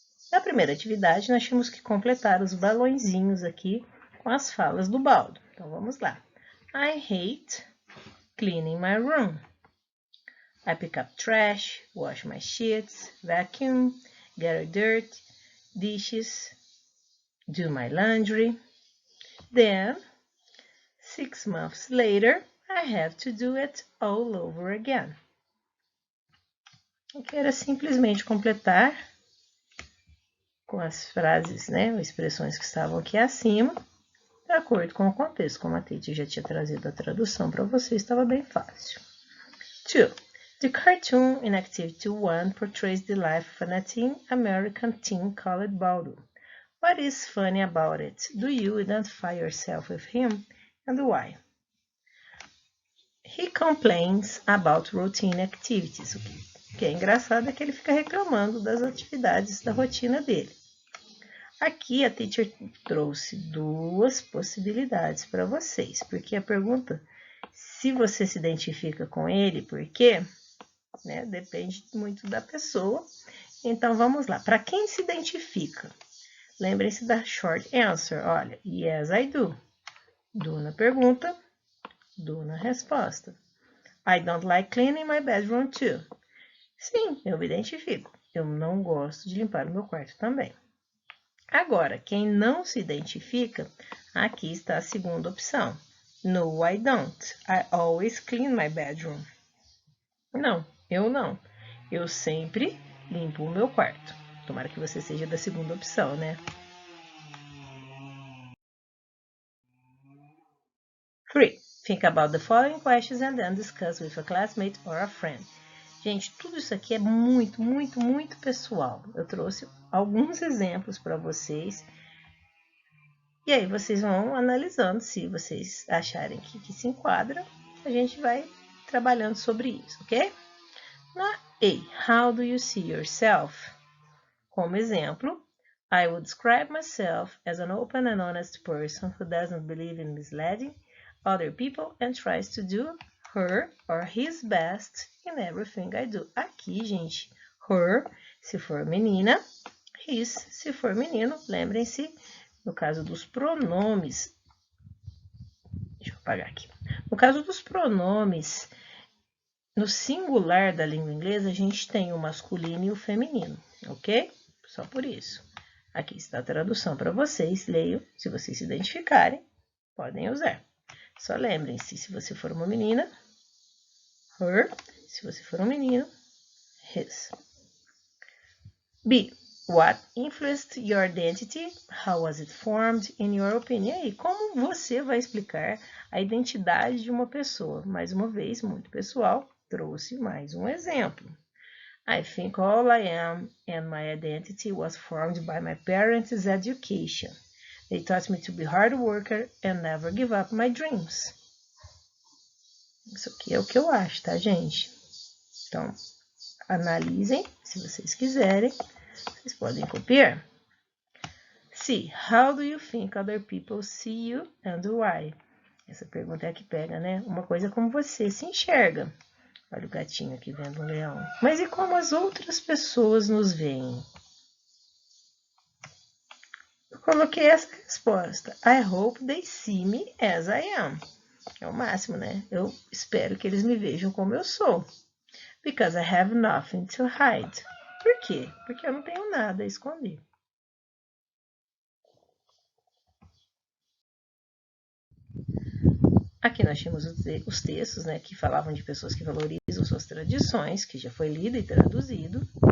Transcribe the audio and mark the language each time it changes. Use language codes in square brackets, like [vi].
[pt] Na primeira atividade, nós tínhamos que completar os balõezinhos aqui com as falas do Baldo. Então, vamos lá. [en] I hate cleaning my room. I pick up trash, wash my sheets, vacuum, gather dirt, dishes, do my laundry. Then, 6 months later, I have to do it all over again. [pt] Eu quero simplesmente completar com as frases, né, expressões que estavam aqui acima, de acordo com o contexto. Como a Titi já tinha trazido a tradução para você, estava bem fácil. 2. [en] The cartoon in Activity 1 portrays the life of a Latin American teen called Baldo. What is funny about it? Do you identify yourself with him, and why? He complains about routine activities. [pt] O que é engraçado é que ele fica reclamando das atividades da rotina dele. Aqui a teacher trouxe duas possibilidades para vocês, porque a pergunta se você se identifica com ele, por quê? Né? Depende muito da pessoa. Então, vamos lá. Para quem se identifica? Lembrem-se da short answer. Olha, [en] yes, I do. [pt] Do na pergunta, do na resposta. [en] I don't like cleaning my bedroom too. [pt] Sim, eu me identifico. Eu não gosto de limpar o meu quarto também. Agora, quem não se identifica, aqui está a segunda opção. [en] No, I don't. I always clean my bedroom. [pt] Não, eu não. Eu sempre limpo o meu quarto. Tomara que você seja da segunda opção, né? 3. [en] Think about the following questions and then discuss with a classmate or a friend. [pt] Gente, tudo isso aqui é muito, muito, muito pessoal. Eu trouxe alguns exemplos para vocês. E aí vocês vão analisando se vocês acharem que se enquadra. A gente vai trabalhando sobre isso, ok? Na A, [en] how do you see yourself? [pt] Como exemplo, [en] I would describe myself as an open and honest person who doesn't believe in misleading other people and tries to do her or his best in everything I do. [pt] Aqui, gente, her se for menina, his se for menino. Lembrem-se, no caso dos pronomes, deixa eu apagar aqui. No caso dos pronomes, no singular da língua inglesa, a gente tem o masculino e o feminino, ok? Só por isso. Aqui está a tradução para vocês. Leiam. Se vocês se identificarem, podem usar. Só lembrem-se, se você for uma menina, her. Se você for um menino, his. B. [en] What influenced your identity? How was it formed in your opinion? [pt] E aí, como você vai explicar a identidade de uma pessoa? Mais uma vez, muito pessoal, trouxe mais um exemplo. [en] I think all I am and my identity was formed by my parents' education. They taught me to be hard worker and never give up my dreams. [pt] Isso aqui é o que eu acho, tá, gente? Então, analisem, se vocês quiserem. Vocês podem copiar. C. [en] How do you think other people see you and why? [pt] Essa pergunta é a que pega, né? Uma coisa é como você se enxerga. Olha o gatinho aqui vendo um leão. Mas e como as outras pessoas nos veem? Eu coloquei essa resposta. [en] I hope they see me as I am. [pt] É o máximo, né? Eu espero que eles me vejam como eu sou. [en] Because I have nothing to hide. [pt] Por quê? Porque eu não tenho nada a esconder. Aqui nós tínhamos os textos, né, que falavam de pessoas que valorizam suas tradições, que já foi lido e traduzido.